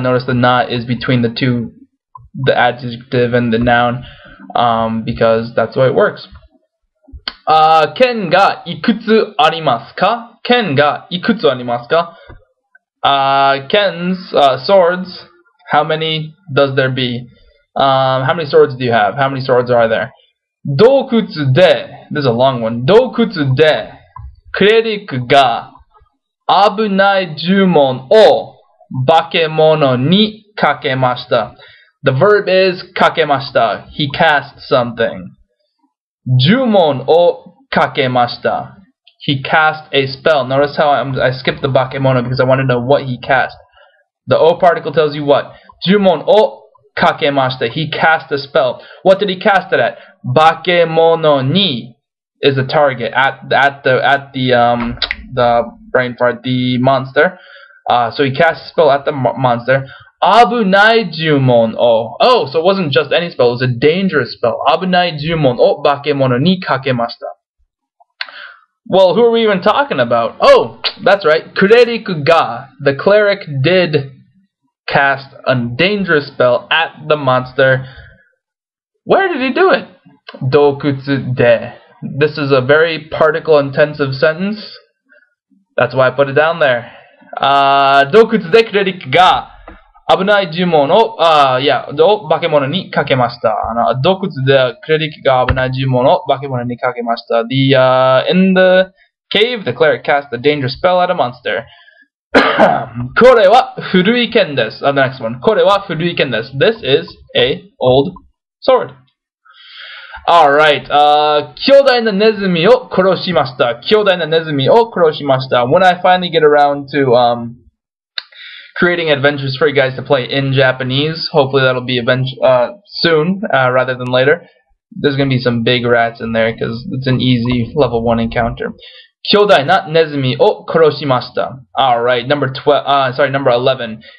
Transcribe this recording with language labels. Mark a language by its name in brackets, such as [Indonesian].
[English] Notice the na is between the two, the adjective and the noun, because that's the way it works. [Japanese] 剣がいくつありますか?剣がいくつありますか? [English] Kens, swords, how many does there be? How many swords do you have? How many swords are there? [Japanese] 洞窟で, [English] this is a long one. [Japanese] 洞窟でクレリックが危ない呪文を化け物にかけました。 [English] The verb is かけました. He cast something. [Japanese] 呪文をかけました. [English] He cast a spell. Notice how I skipped the bakemono because I wanted to know what he cast. The o particle tells you what? [Japanese] 呪文をkakemashita. [English] He cast a spell. What did he cast it at? Bakemono ni is the target at the brain part, the monster. So he cast a spell at the monster. [Japanese] Abunai jumon o. [English] Oh, so it wasn't just any spell. It was a dangerous spell. [Japanese] Abunai jumon o bakemono ni kakemashita. [English] Well, who are we even talking about? Oh, that's right. [Japanese] Kureriku ga. [English] The cleric did cast a dangerous spell at the monster. Where did he do it? Dokutsu de. This is a very particle-intensive sentence. That's why I put it down there. [Japanese] Dokutsu de kureriku ga. 危ない呪文を、化け物にかけました。洞窟でクレリックが危ない呪文を化け物にかけました。 [English] In the cave, the cleric cast a dangerous spell at a monster. [Japanese] これは古い剣です。 [English] The next one. [Japanese] これは古い剣です。 [English] This is a old sword. Alright, [Japanese] 巨大なネズミを殺しました。巨大なネズミを殺しました。 [English] When I finally get around to, creating adventures for you guys to play in Japanese. Hopefully that'll be soon, rather than later. There's going to be some big rats in there because it's an easy level 1 encounter. [Japanese] Kyodai na nezumi o koroshimashita. [English] Alright, number 11.